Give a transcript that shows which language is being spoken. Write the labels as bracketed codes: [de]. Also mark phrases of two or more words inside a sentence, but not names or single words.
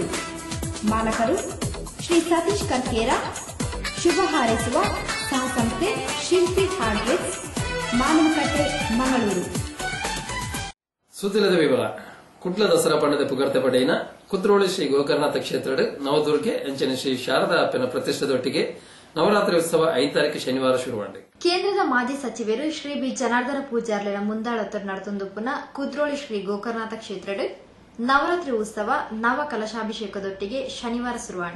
[kn] ಮಾಲಕರು ಶ್ರೀ ಸತೀಶ್ ಕರ್ಕೇರ. ಶುಭ ಹಾರೈಸುವ ಸಹಸಂಸ್ಥೆ ಶಿಲ್ಪಿ ಹಾರ್ಡ್ವೇರ್, ಮಾನವಕಟ್ಟೆ, ಮಂಗಳೂರು. ಸುದ್ದಿಲದ ವಿವರ. [tcy] ಕುಟ್ಲ ದಸರಾ ಪಂಡದ ಪುಗರ್ತೆ ಪಡೆಯಿನ ಕುದ್ರೋಳಿ ಶ್ರೀ ಗೋಕರ್ನಾಥ ಕ್ಷೇತ್ರದ ನವದುರ್ಗೆ ಅಂಚನೆ ಶ್ರೀ ಶಾರದಾ ಅಪ್ಪನ ಪ್ರತಿಷ್ಠೆದೊಟ್ಟಿಗೆ ನವರಾತ್ರಿ ಉತ್ಸವ 5 ತಾರೀಕು ಶನಿವಾರ ಶುರುವಾಂಡೆ. ಕೇಂದ್ರದ ಮಾಜಿ ಸಚಿವರು ಶ್ರೀ ಬಿ ಜನಾರ್ದನ ಪೂಜಾರ್ಲಿನ ಮುಂದಾಳತ್ತರ ನಡೆತೊಂದುಪ್ಪುನ ಕುದ್ರೋಳಿ ಶ್ರೀ ಗೋಕರ್ನಾಥ ಕ್ಷೇತ್ರದ ನವರಾತ್ರಿ ಉತ್ಸವ ನವ ಕಲಶಾಭಿಷೇಕದೊಟ್ಟಿಗೆ ಶನಿವಾರ ಶುರುವಾಂಡೆ.